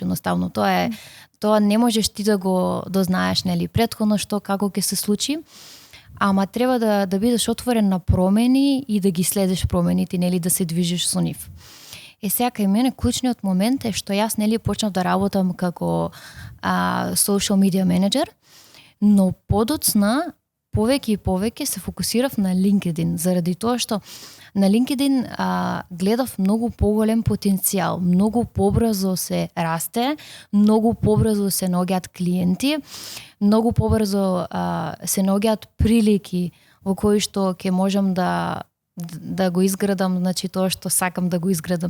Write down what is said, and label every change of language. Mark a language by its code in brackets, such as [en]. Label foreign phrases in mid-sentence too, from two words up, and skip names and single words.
[mk] Едноставно тоа не можеш ти да го дознаеш, нели, претходно што како ќе се случи. Ама треба да бидеш отворен на промени и да ги следиш промените, нели, да се движиш со нив. Сега кај мене клучниот момент е што јас, нели, почнав да работам како [en] social media [mk] manager, но подоцна повеќе и повеќе се фокусирав на LinkedIn, заради тоа што на LinkedIn гледав многу поголем потенцијал, многу побрзо се расте, многу побрзо се наоѓаат клиенти, многу побрзо се наоѓаат прилики во кои што ќе можам да го изградам, значи тоа што сакам да го изградам.